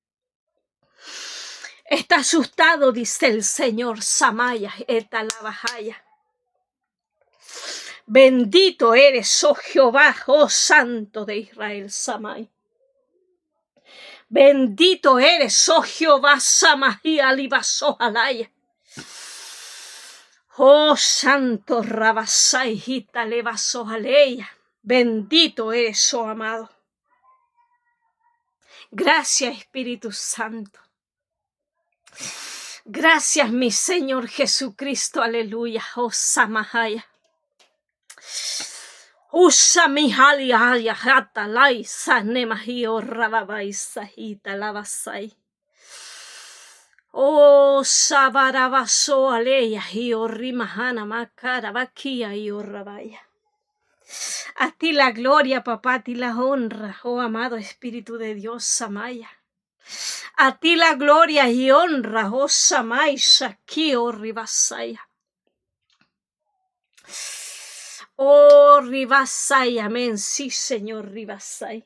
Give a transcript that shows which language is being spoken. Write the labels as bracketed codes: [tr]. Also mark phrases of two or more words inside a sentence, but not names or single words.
[es] Está asustado, dice el Señor, Samaya, etalabajaya. Bendito eres, oh Jehová, oh Santo de Israel, Samay. Bendito eres, oh Jehová, Samahía, Libaso, Alaya. Oh Santo Rabasai, Gita, Levaso, Aleya. Bendito eres, oh amado. Gracias, Espíritu Santo. Gracias, mi Señor Jesucristo, aleluya. Oh Samahaya. Usa mi haliaya, hata laisa, nemahio, rababaisa, hita, lavasai. Oh, sabarabaso aleya, hio rimahana, makara, vaquia, hio rabaya. A ti la gloria, papá, a ti la honra, oh amado Espíritu de Dios, Samaya. A ti la gloria y honra, oh Samay, Shaki, oh Ribasaya. Oh Ribasay, amén, sí Señor Ribasay.